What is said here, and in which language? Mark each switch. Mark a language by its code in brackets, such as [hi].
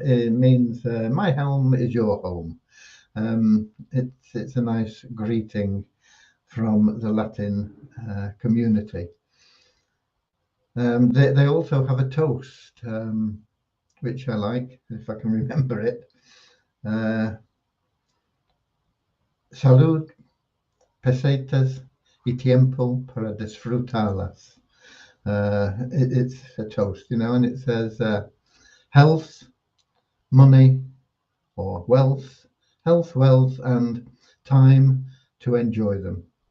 [en] It means my home is your home. It's a nice greeting from the Latin community. They also have a toast, which I like, if I can remember it. [es] Salud, pesetas y tiempo para disfrutarlas. [en] It's a toast, and it says health, money, or wealth, and time to enjoy them.